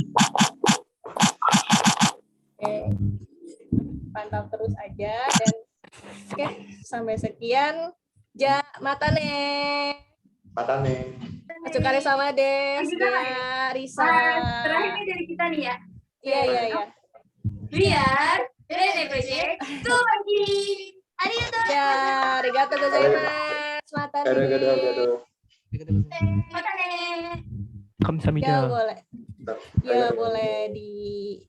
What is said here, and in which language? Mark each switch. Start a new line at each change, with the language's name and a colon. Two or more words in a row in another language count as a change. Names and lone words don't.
Indonesian: Oke, pantau terus aja dan oke, sampai sekian. Matane.
Japanese: お疲れ様です, Gea, Risa.
Indonesian: Terakhir dari kita nih ya. Iya. Biar RENAI Project itu lagi. Ya,
Japanese: ありがとうございます.
Indonesian: Matane. Kamsahamnida. Ya boleh di